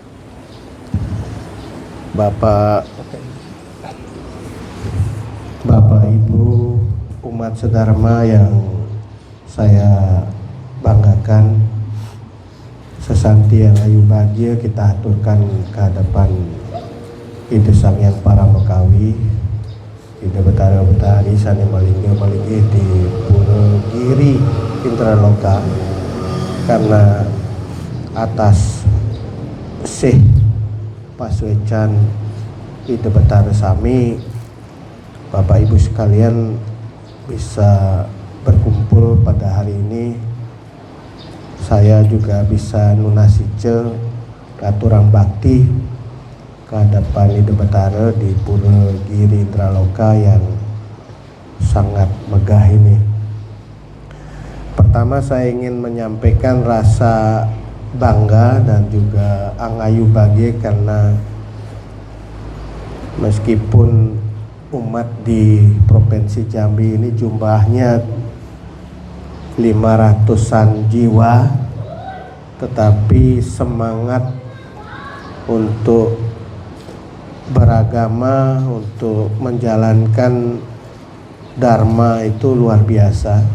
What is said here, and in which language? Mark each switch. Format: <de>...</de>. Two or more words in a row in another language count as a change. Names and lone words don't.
<id>Bapak Ibu umat sedharma yang saya banggakan, sesanti yang ayu bahagia kita aturkan ke hadapan Ide Sang Hyang Paramekawi, Ide Betara Betari</id> <ban>Sane Malingga Malinggi</ban> <id>di Pura Giri Indraloka, karena atas Syekh</id> <ban>Paswecan Ide Betara Sami,</ban> <id>Bapak Ibu sekalian bisa berkumpul pada hari ini. Saya juga bisa</id> <ban>nunasice aturang bakti</ban> <id>ke hadapan Ide Betara di Pura Giri Indraloka yang sangat megah ini. Pertama saya ingin menyampaikan rasa bangga dan juga angayu bahagia karena meskipun umat di Provinsi Jambi ini jumlahnya 500-an jiwa, tetapi semangat untuk beragama, untuk menjalankan dharma itu luar biasa.</id>